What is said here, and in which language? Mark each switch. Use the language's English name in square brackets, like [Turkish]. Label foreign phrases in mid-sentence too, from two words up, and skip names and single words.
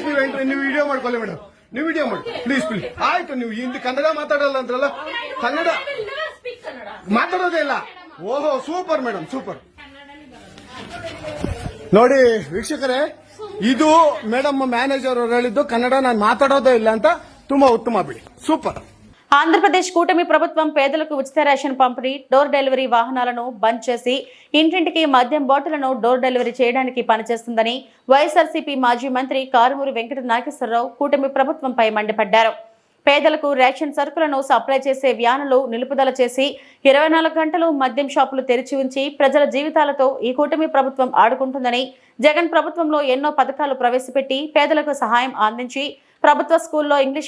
[Kannada] ನೀವು ವಿಡಿಯೋ ಮಾಡ್ಕೊಳ್ಳಿ ಮೇಡಮ್, ನೀವು ವಿಡಿಯೋ ಮಾಡಿ [English] please please. [Kannada] ಆಯ್ತು, ನೀವು ಹಿಂದಿ ಕನ್ನಡ ಮಾತಾಡಲ್ಲ ಅಂದ್ರಲ್ಲ, ಕನ್ನಡ ಮಾತಾಡೋದೇ ಇಲ್ಲ. ಓಹೋ, ಸೂಪರ್ ಮೇಡಮ್, ಸೂಪರ್. ನೋಡಿ ವೀಕ್ಷಕರೇ, ಇದು ಮೇಡಮ್ ಮ್ಯಾನೇಜರ್ ಅವರು ಹೇಳಿದ್ದು ಕನ್ನಡ ನಾನು ಮಾತಾಡೋದೇ ಇಲ್ಲ ಅಂತ. ತುಂಬಾ ಉತ್ತಮ ಬಿಡಿ, [Telugu] సూపర్. ఆంధ్రప్రదేశ్ కూటమి ప్రభుత్వం పేదలకు ఉచిత రేషన్ పంపిణీ, డోర్ డెలివరీ వాహనాలను బంద్ చేసి ఇంటింటికి మద్యం బాటిళ్లను డోర్ డెలివరీ చేయడానికి పనిచేస్తుందని వైఎస్ఆర్సీపీ మాజీ మంత్రి కారుమూరి వెంకట నాగేశ్వరరావు కూటమి ప్రభుత్వంపై మండిపడ్డారు. పేదలకు రేషన్ సరుకులను సప్లై చేసే వ్యానులు నిలుపుదల చేసి 24 గంటలు మద్యం షాపులు తెరిచి ఉంచి ప్రజల జీవితాలతో ఈ కూటమి ప్రభుత్వం ఆడుకుంటుందని, జగన్ ప్రభుత్వంలో ఎన్నో పథకాలు ప్రవేశపెట్టి పేదలకు సహాయం అందించి ప్రభుత్వ స్కూల్లో ఇంగ్లీష్